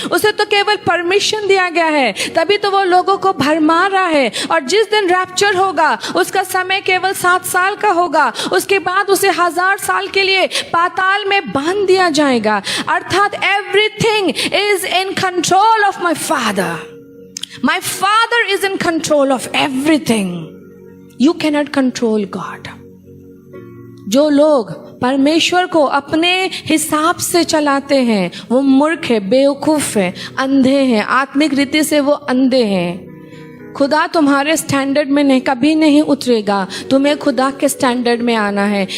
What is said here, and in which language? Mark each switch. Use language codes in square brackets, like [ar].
[hi] उसे तो केवल परमिशन दिया गया है, तभी तो वो लोगों को भरमा रहा है। और जिस दिन रैप्चर होगा उसका समय केवल 7 साल का होगा, उसके बाद उसे 1000 साल के लिए पाताल में बांध दिया जाएगा। अर्थात [en] Everything is in control of my father. My Father is in control of everything. You cannot control God. [hi] जो लोग परमेश्वर को अपने हिसाब से चलाते हैं वो मूर्ख है, बेवकूफ है, अंधे हैं, आत्मिक रीति से वो अंधे हैं। खुदा तुम्हारे स्टैंडर्ड में नहीं, कभी नहीं उतरेगा, तुम्हें खुदा के स्टैंडर्ड में आना है।